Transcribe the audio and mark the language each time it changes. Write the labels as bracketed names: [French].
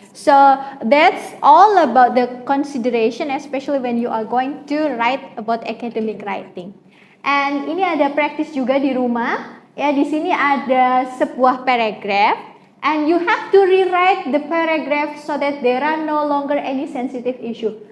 [English] So that's all about the consideration, especially when you are going to write about academic writing. [Indonesian] And ini ada practice juga di rumah. Ya, di sini ada sebuah [English] paragraph, and you have to rewrite the paragraph so that there are no longer any sensitive issue.